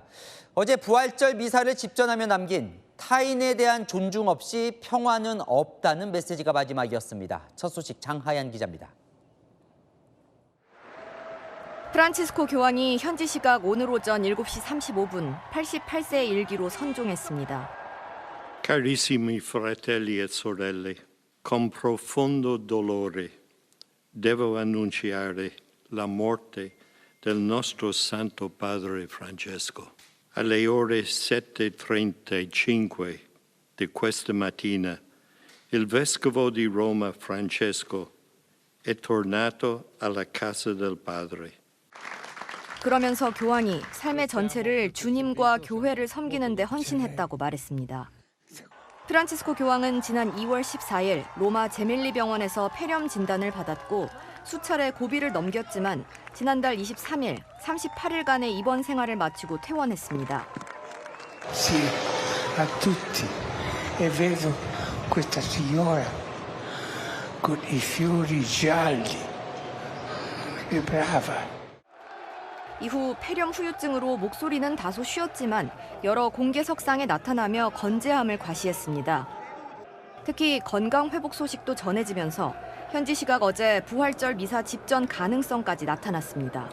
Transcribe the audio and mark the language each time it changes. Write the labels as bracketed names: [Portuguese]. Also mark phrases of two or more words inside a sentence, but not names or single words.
[Korean] 어제 부활절 미사를 집전하며 남긴 타인에 대한 존중 없이 평화는 없다는 메시지가 마지막이었습니다. 첫 소식 장하얀 기자입니다. 프란치스코 교황이 현지 시각 오늘 오전 7시 35분 88세의 일기로 선종했습니다. [Italian] Carissimi fratelli e sorelle, con profondo dolore devo annunciare la morte del nostro Santo Padre Francesco. Alle ore 7:35 di questa mattina, il vescovo di Roma Francesco è tornato alla casa del Padre. [Korean] 그러면서 교황이 삶의 전체를 주님과 교회를 섬기는 데 헌신했다고 말했습니다. 프란치스코 교황은 지난 2월 14일 로마 제밀리 병원에서 폐렴 진단을 받았고 수차례 고비를 넘겼지만 지난달 23일 38일간의 입원 생활을 마치고 퇴원했습니다. [Italian] Sì, a tutti. E vedo questa signora con i fiori gialli. È brava. [Korean] 이후 폐렴 후유증으로 목소리는 다소 쉬었지만 여러 공개석상에 나타나며 건재함을 과시했습니다. 특히 건강 회복 소식도 전해지면서 현지 시각 어제 부활절 미사 집전 가능성까지 나타났습니다.